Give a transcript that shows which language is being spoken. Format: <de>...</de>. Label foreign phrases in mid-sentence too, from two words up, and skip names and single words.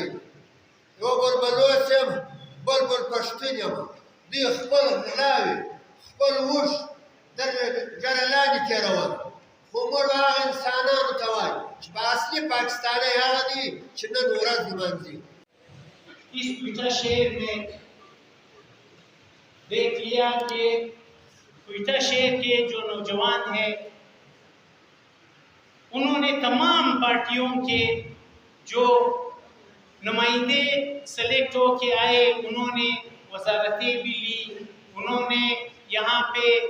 <ps>یو بل بلوچ یم، بل پښتون یم، دوی خپل غلاوې، خپل اوښ دغه ګره لاندې تېرول، خو موږ هغه انسانانو ته وایو چې په اصلي پاکستاني هغه دي چې نن ورځ لمانځي.</ps> <ur>اس کوئٹہ شہر میں دیکھ لیا کہ کوئٹہ شہر کے جو نوجوان ہیں انہوں نے تمام پارٹیوں کے جو نمائندے سلیکٹ ہو کے آئے، انہوں نے وزارتیں بھی لی، انہوں نے یہاں پہ</ur>